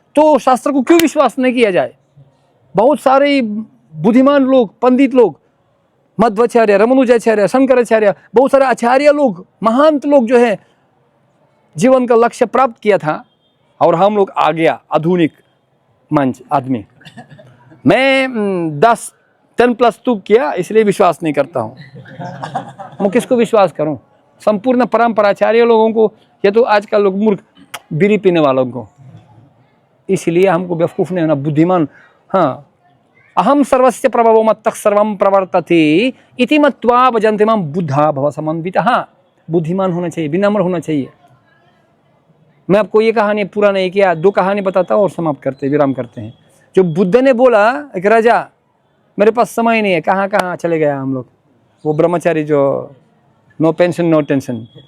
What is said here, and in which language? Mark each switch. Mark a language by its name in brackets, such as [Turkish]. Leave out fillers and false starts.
[Hindi] तो शास्त्र को क्यों विश्वास नहीं किया जाए? बहुत सारे बुद्धिमान लोग, पंडित लोग, मध्वाचार्य, रमनुजाचार्य, शंकराचार्य, बहुत सारे आचार्य लोग, महांत लोग जो है जीवन का लक्ष्य प्राप्त किया था, और हम लोग आ गया आधुनिक मंच आदमी। मैं 10+2 किया, इसलिए विश्वास नहीं करता हूँ। मैं किसको विश्वास करूँ? संपूर्ण परंपराचार्य लोगों को, या तो आजकल लोग मूर्ख बीड़ी पीने वालों को। इसलिए हमको बेवकूफ़ नहीं होना, बुद्धिमान। [Sanskrit] हाँ, अहम सर्वस्य प्रभवो मत्तः सर्वं प्रवर्तते इति मत्वा भजन्ते मां बुद्धा भव समन्वितः। [Hindi] बुद्धिमान होना चाहिए, विनम्र होना चाहिए। मैं आपको ये कहानी पूरा नहीं किया, 2 कहानी बताता हूँ और समाप्त करते, विराम करते हैं। जो बुद्ध ने बोला, एक राजा, मेरे पास समय नहीं है, कहाँ चले गया हम लोग, वो ब्रह्मचारी जो नो पेंशन नो टेंशन।